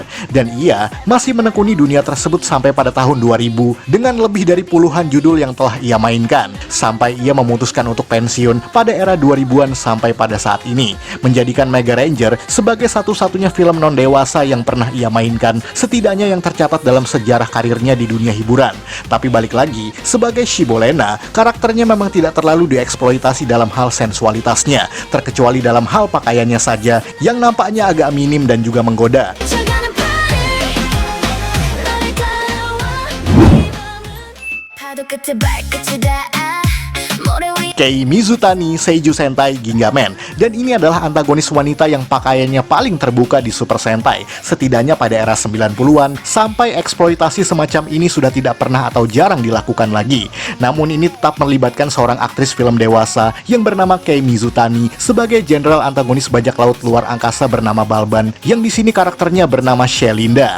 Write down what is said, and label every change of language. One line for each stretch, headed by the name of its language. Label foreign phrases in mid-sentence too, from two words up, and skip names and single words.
Indonesian: Dan ia masih menekuni dunia tersebut sampai pada tahun 2000 dengan lebih dari puluhan judul yang telah ia mainkan, sampai ia memutuskan untuk pensiun pada era 2000-an sampai pada saat ini, menjadikan Mega Ranger sebagai satu-satunya film non-dewasa yang pernah ia mainkan, setidaknya yang tercatat dalam sejarah karirnya di dunia hiburan. Tapi balik lagi, sebagai Shibolena, karakternya memang tidak terlalu dieksploitasi dalam hal sensualitasnya, terkecuali dalam hal pakaiannya saja yang nampaknya agak minim dan juga menggoda.
English: You're gonna party.
Korean: 너를 따라와. 파도 끝에 발끝이 닿아. 모래 위
Indonesian: Kei Mizutani Seiju Sentai Gingaman. Dan ini adalah antagonis wanita yang pakaiannya paling terbuka di Super Sentai, setidaknya pada era 90-an, sampai eksploitasi semacam ini sudah tidak pernah atau jarang dilakukan lagi. Namun ini tetap melibatkan seorang aktris film dewasa yang bernama Kei Mizutani sebagai jenderal antagonis bajak laut luar angkasa bernama Balban, yang di sini karakternya bernama Shelinda.